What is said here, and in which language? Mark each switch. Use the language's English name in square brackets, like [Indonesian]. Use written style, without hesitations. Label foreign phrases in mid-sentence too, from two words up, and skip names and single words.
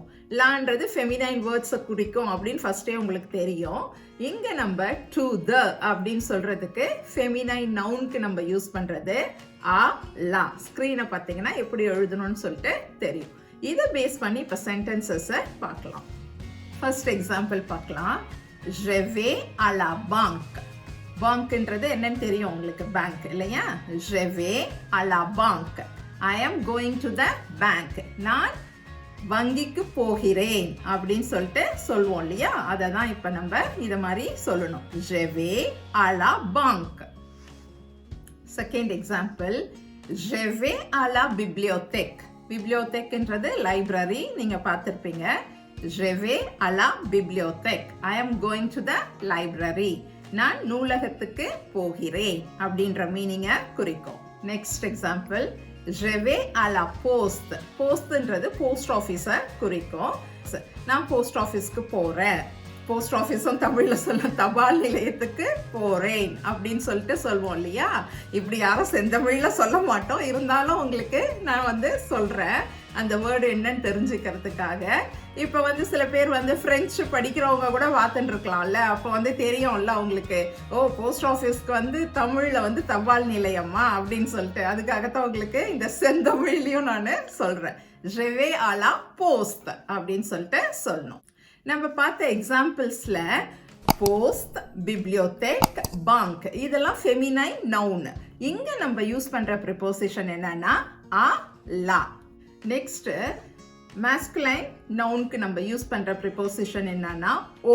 [Tamil] லான்றது [English] feminine words [Tamil] குறிக்கும் அப்படின்னு ஃபர்ஸ்டே உங்களுக்கு தெரியும். இங்க நம்ம [English] to the [Tamil] அப்படின்னு சொல்றதுக்கு [English] feminine noun [Tamil] நம்ம யூஸ் பண்றது [French] à la. [Tamil] ஸ்கிரீனை பார்த்தீங்கன்னா எப்படி எழுதணும்னு சொல்லிட்டு தெரியும். இதை பேஸ் பண்ணி இப்போ சென்டென்சஸை பார்க்கலாம். [English] first example [Tamil] பார்க்கலாம். [French] Je vais à la banque. [Tamil] பாங்க்ன்றது என்னன்னு தெரியும் உங்களுக்கு, பேங்க் இல்லையா? [French] Je vais à la banque. [English] I am going to the bank. [Tamil] நான் வங்கிக்கு போகிறேன் அப்படின்னு சொல்லிட்டு சொல்லுவோம் இல்லையா? அதை தான் இப்போ நம்ம இதை மாதிரி சொல்லணும். [French] Je vais à la banque. [English] Second example. [French] Je vais à la bibliothèque. [Tamil] பிப்ளியோதெக்ன்றது லைப்ரரி, நீங்க பார்த்திருப்பீங்க. [French] Je vais à la bibliothèque. [English] I am going to the library. [Tamil] நான் நூலகத்துக்கு போகிறேன் அப்படின்ற மீனிங்கை குறிக்கும். [English] Next example. [French] Je vais à la poste. [Tamil] போஸ்ட்ன்றது [English] post office [Tamil] குறிக்கும். நான் [English] post office [Tamil] போறேன். [English] post office [Tamil] தமிழ்ல சொல்ல தபால் நிலையத்துக்கு போறேன் அப்படின்னு சொல்லிட்டு சொல்வோம் இல்லையா? இப்படி யாரும் செந்தமிழ்ல சொல்ல மாட்டோம். இருந்தாலும் உங்களுக்கு நான் சொல்றேன் அந்த வேர்டு என்னன்னு தெரிஞ்சுக்கிறதுக்காக. இப்ப சில பேர் பிரெஞ்சு படிக்கிறவங்க கூட பார்த்துட்டு இருக்கலாம்ல. அப்போ தெரியும்ல உங்களுக்கு, ஓ [English] post office [Tamil] தமிழ்ல தபால் நிலையமா அப்படின்னு சொல்லிட்டு. அதுக்காகத்தான் உங்களுக்கு இந்த செந்தமிழ்லயும் நான் சொல்றேன். [French] Je vais à la poste [Tamil] அப்படின்னு சொல்லிட்டு சொல்லணும். நம்ம பார்த்த எக்ஸாம்பிள்ஸ்ல போஸ்ட், பிப்ளியோதெக், பாங்க் இதெல்லாம் [English] feminine noun. [Tamil] இங்க நம்ம யூஸ் பண்ற ப்ரிபோசிஷன் என்னன்னா [French] à la. [English] next masculine noun [Tamil] நம்ம யூஸ் பண்ற ப்ரிபோசிஷன் என்னன்னா ஓ.